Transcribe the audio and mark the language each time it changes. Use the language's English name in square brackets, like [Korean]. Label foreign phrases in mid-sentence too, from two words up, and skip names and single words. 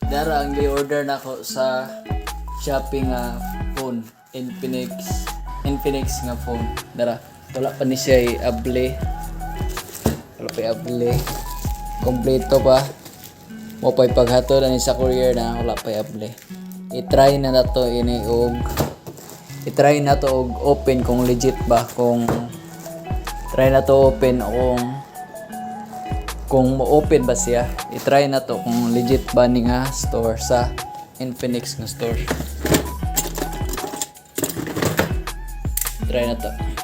[Cebuano] Dara ang gi-order nako sa Shopee nga phone, Infinix nga phone. Dara, wala pa ni siya i-able. Wala pa i-able. Kompleto pa. Mo pa'y paghatod ani sa courier na wala pa i-able. I-try na nato ini og i-try na to og open kung legit ba, kung try na to open kung mo-open ba siya. I-try na to kung legit ba ni nga store sa Infinix nga store. Try na to.